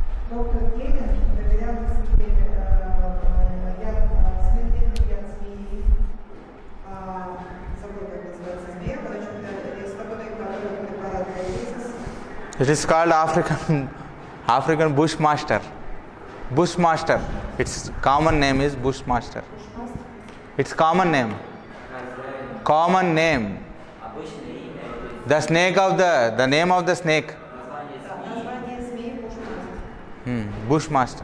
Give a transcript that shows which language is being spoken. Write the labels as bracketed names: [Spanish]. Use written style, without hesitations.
[Russian] доктор Кент проверял смертельный яд змеи, забыл, как называется змея, короче, из которой препарат Гализис. [English] It is called African bushmaster. Bushmaster. Its common name is bushmaster. Its common name. Common name. The snake of the name of the snake. [Russian] Название змеи Бушмастер.